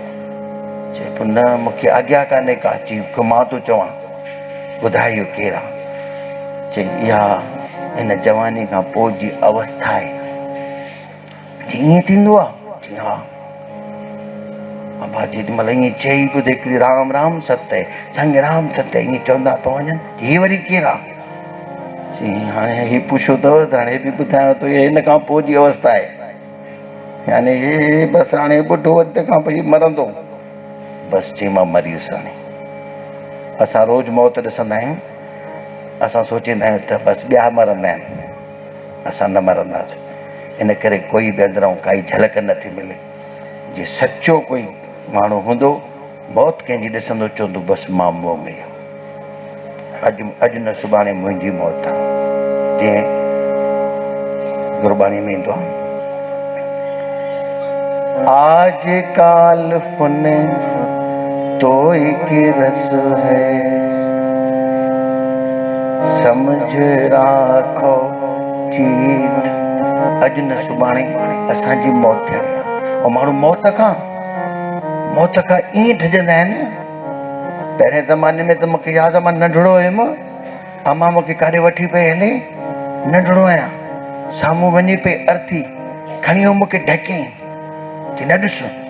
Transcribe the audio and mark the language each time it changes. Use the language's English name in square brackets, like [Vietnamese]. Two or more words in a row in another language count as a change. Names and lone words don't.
[Sindhi] चए पोइ न मूंखे आज्ञा कान्हे का। चई मां थो चवां, ॿुधाए इहो केरु आहे? चई इहा हिन जवानी खां पोइ जी अवस्था आहे। ईअं थींदो आहे? चई हा। अबा जेॾी महिल ईअं चई पियो त हिकिड़ी राम राम सत्य संग राम सत्य ईअं चवंदा पिया वञनि। हे वरी केरु आहे? चई हाणे हे पुछो अथव त हाणे बि ॿुधायांव थो, हिन खां पोइ जी अवस्था आहे। यानी हे बसि हाणे ॿुढो अॻिते खां पोइ मरंदो। बसि चई मां मरी वियुसि। हाणे असां रोज़ु मौत ॾिसंदा आहियूं, असां सोचींदा आहियूं त बसि ॿिया मरंदा आहिनि, असां न मरंदासीं। इन करे कोई बि अंदरां काई झलक नथी मिले। जे सचो कोई माण्हू हूंदो, मौत कंहिंजी ॾिसंदो चवंदो बसि मां मुंहुं में अॼु न सुभाणे मुंहिंजी मौत आहे। जीअं गुरबाणी में ईंदो आहे, [Punjabi] ਆਜ ਕਾਲ ਫੁਨ ਤੋ ਏਕ ਰਸ ਹੈ, ਸਮਝ ਰਾਖੋ ਚੀਤ। [Sindhi] अॼु न सुभाणे असांजी मौत थियणी आहे। ऐं माण्हू मौत खां ईअं डिॼंदा आहिनि। पहिरें ज़माने में त मूंखे यादि आहे, मां नंढड़ो हुयुमि, अम्मा मूंखे काॾे वठी पई हले, नंढड़ो आहियां, साम्हूं वञी पई अर्थी खणी मूंखे ढकियईं, चई न ॾिस।